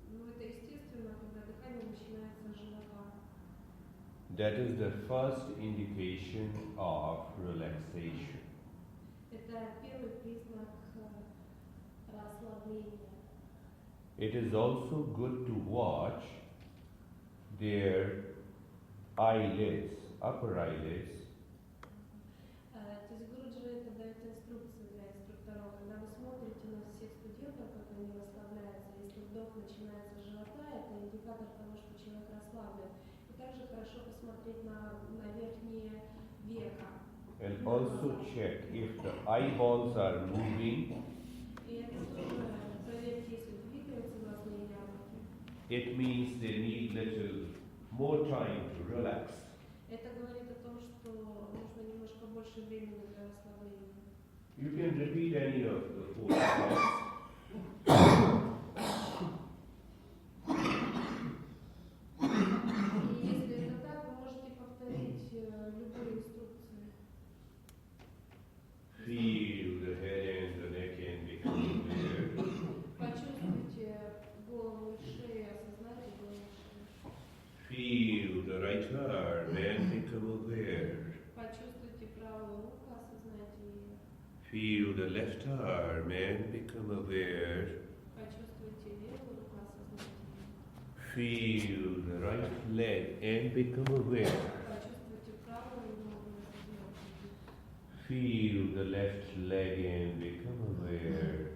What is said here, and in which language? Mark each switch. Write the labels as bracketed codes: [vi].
[ru] это естественно, когда дыхание начинается с живота. [en] That is the first indication of relaxation. [ru] Это первый признак расслабления. [en] It is also good to watch their eyelids, upper eyelids, [ru] Тизгуруджи это дает инструкции для инструкторов. Когда вы смотрите на всех студентов, как они расслабляются, если вдох начинается с живота, это индикатор того, что человек расслаблен. И также хорошо посмотреть на верхние века. [en] and also check if the eyeballs are moving. [ru] И это тоже проверьте, если двигаются глазные яблоки. [en] It means they need little more time to relax. [ru] Это говорит о том, что нужно немножко больше времени для расслабления. [en] You can repeat any of the four steps. [ru] И если это так, вы можете повторить любые инструкции. [en] Feel the head and the neck and become aware. [ru] Почувствуйте голову и шею, осознайте голову и шею. [en] Feel the right arm and become aware. [ru] Почувствуйте правую руку, осознайте ее. [en] Feel the left arm and become aware. [ru] Почувствуйте левую руку, осознайте ее. [en] Feel the right leg and become aware. [ru] Почувствуйте правую ногу, осознайте ее. [en] Feel the left leg and become aware.